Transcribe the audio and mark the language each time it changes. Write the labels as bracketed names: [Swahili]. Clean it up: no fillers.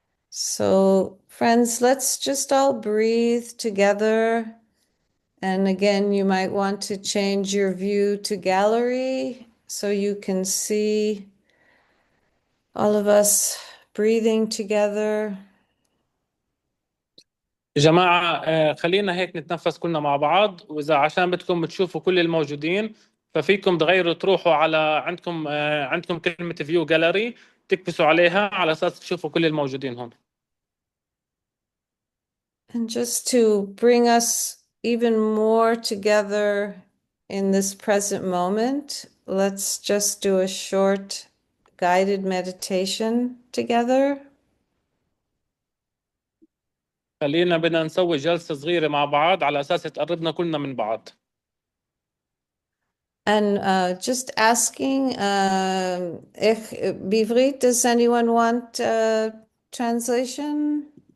[English] So, friends, let's just all breathe together. And again, you might want to change your view to gallery so you can see all of us breathing together. [Arabic] يا جماعة خلينا هيك نتنفس كلنا مع بعض، وإذا عشان بدكم تشوفوا كل الموجودين ففيكم تغيروا تروحوا على عندكم كلمة فيو جاليري تكبسوا عليها على أساس تشوفوا كل الموجودين هون. [English] And just to bring us even more together in this present moment, let's just do a short guided meditation together. [Arabic] خلينا بدنا نسوي جلسة صغيرة مع بعض على أساس تقربنا كلنا من بعض. [English] And just asking, Bivrit, does anyone want translation?